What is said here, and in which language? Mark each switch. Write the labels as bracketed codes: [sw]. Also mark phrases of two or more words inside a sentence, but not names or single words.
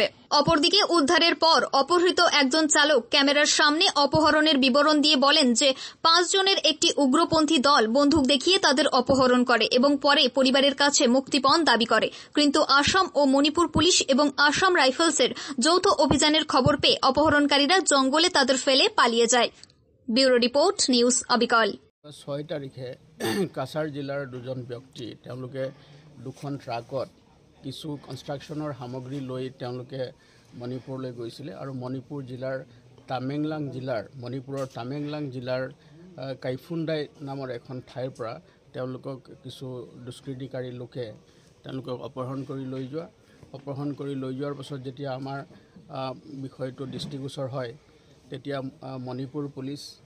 [bn] অপরদিকে উদ্ধারের পর অপহৃত একজন চালক ক্যামেরার সামনে অপহরণের বিবরণ দিয়ে বলেন যে 5 জনের একটি উগ্রপন্থী দল বন্দুক দেখিয়ে তাদের অপহরণ করে এবং পরে পরিবারের কাছে মুক্তিপণ দাবি করে। কিন্তু আসাম ও মণিপুর পুলিশ এবং আসাম রাইফেলসের যৌথ অভিযানের খবর পেয়ে অপহরণকারীরা জঙ্গলে তাদের ফেলে পালিয়ে যায়। ব্যুরো রিপোর্ট, নিউজ অবিকল। [as] 6 তাৰিখে কাছাড় জিলাৰ দুজন ব্যক্তি তেওঁলোকে দুখন ট্ৰাকত কিছু কনষ্ট্ৰাকশ্যনৰ সামগ্ৰী লৈ তেওঁলোকে মণিপুৰলৈ গৈছিলে আৰু মণিপুৰ জিলাৰ মণিপুৰৰ তামেংলাং জিলাৰ কাইফুণ্ডাই নামৰ এখন ঠাইৰ পৰা তেওঁলোকক কিছু দুষ্কৃতিকাৰী লোকে তেওঁলোকক অপহৰণ কৰি লৈ যোৱাৰ পাছত যেতিয়া আমাৰ বিষয়টো দৃষ্টিগোচৰ হয় তেতিয়া মণিপুৰ পুলিচ,